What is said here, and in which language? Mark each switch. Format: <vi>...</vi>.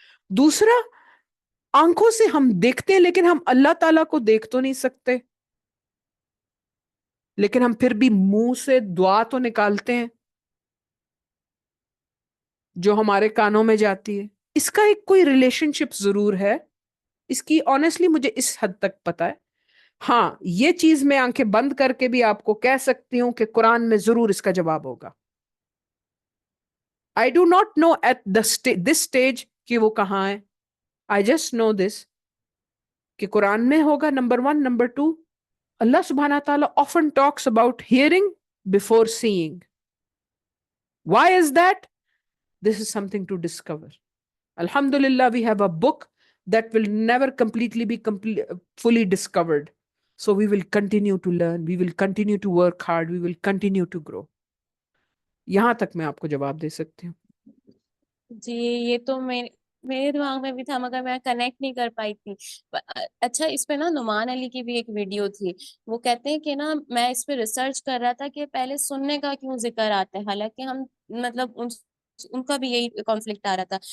<ur>دوسرا، آنکھوں سے ہم دیکھتے ہیں لیکن ہم اللہ تعالیٰ کو دیکھ تو نہیں سکتے، لیکن ہم پھر بھی منہ سے دعا تو نکالتے ہیں جو ہمارے کانوں میں جاتی ہے. اس کا ایک کوئی ریلیشن شپ ضرور ہے، اس کی آنیسٹلی مجھے اس حد تک پتا ہے. ہاں یہ چیز میں آنکھیں بند کر کے بھی آپ کو کہہ سکتی ہوں کہ قرآن میں ضرور اس کا جواب ہوگا.</ur> <en>I do not know at this stage</en> <ur>کہ وہ کہاں ہے.</ur> <en>I just know this</en> <ur>کہ قرآن میں ہوگا نمبر 1. نمبر 2،</ur> <en>اللہ سبحانہ تعالیٰ often talks about hearing before seeing. Why is that? This is something to discover. Alhamdulillah, we have a book that will never completely be fully discovered. So we will continue to learn, we will continue to work hard, we will continue to grow.</en> <ur>یہاں تک میں آپ کو جواب دے سکتی ہوں. جی یہ تو میرے دماغ میں بھی تھا مگر میں کنیکٹ نہیں کر پائی تھی. اچھا اس پہ نا نعمان علی کی بھی ایک ویڈیو تھی، وہ کہتے ہیں کہ نا میں اس پہ ریسرچ کر رہا تھا کہ پہلے سننے کا کیوں ذکر آتا ہے، حالانکہ ہم مطلب ان کا بھی یہی کانفلکٹ آ رہا تھا.</ur>